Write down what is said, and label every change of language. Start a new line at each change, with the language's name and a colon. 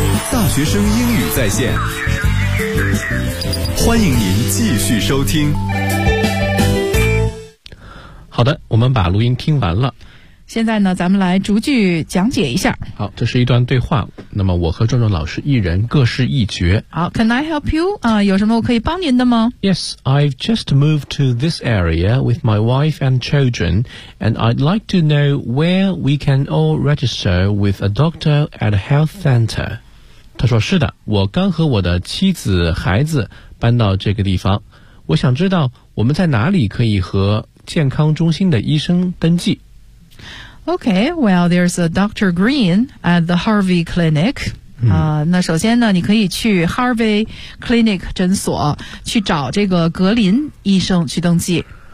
Chinese: 大学生英语在线，欢迎您继续收听。好的，我们把录音听完了。现在呢，咱们来逐句讲解一下。好，这是一段对话。那么我和壮壮老师一人各试一角。
English: 好 ，Can I help you？
Chinese: 有什么我可以帮您的吗
English: ？Yes, I've just moved to this area with my wife and children, and I'd like to know where we can all register with a doctor at a health center.
Chinese: 他说：“是的，我刚和我的妻子、孩子搬到这个地方。我想知道我们在哪里可以和。” 健康中心的医生登记。
English: Okay, well, there's a Dr. Green at the Harvey Clinic.
Chinese: 那首先呢，你可以去 Harvey Clinic 诊所去找这个格林医生去登记。